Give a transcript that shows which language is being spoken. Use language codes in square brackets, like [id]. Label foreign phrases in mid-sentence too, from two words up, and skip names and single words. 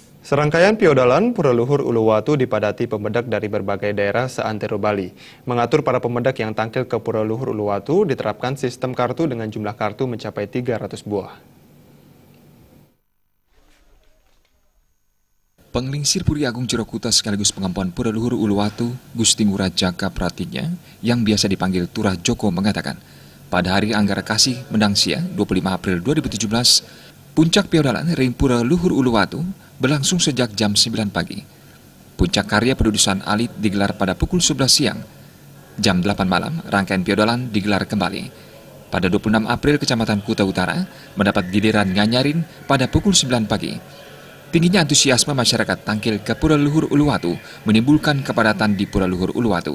[id] Serangkaian piodalan Pura Luhur Uluwatu dipadati pemedak dari berbagai daerah seantero Bali. Mengatur para pemedak yang tampil ke Pura Luhur Uluwatu diterapkan sistem kartu dengan jumlah kartu mencapai 300 buah. Penglingsir Puri Agung Jerokuta sekaligus pengampuan Pura Luhur Uluwatu, Gusti Ngurah Jaka Pratinya, yang biasa dipanggil Turah Joko mengatakan, pada hari Anggara Kasih Mendang Sia, 25 April 2017, puncak piodalan Ring Pura Luhur Uluwatu berlangsung sejak jam 9 pagi. Puncak karya pedudusan alit digelar pada pukul 11 siang. Jam 8 malam, rangkaian piodalan digelar kembali. Pada 26 April, Kecamatan Kuta Utara mendapat giliran nganyarin pada pukul 9 pagi. Tingginya antusiasme masyarakat tangkil ke Pura Luhur Uluwatu menimbulkan kepadatan di Pura Luhur Uluwatu.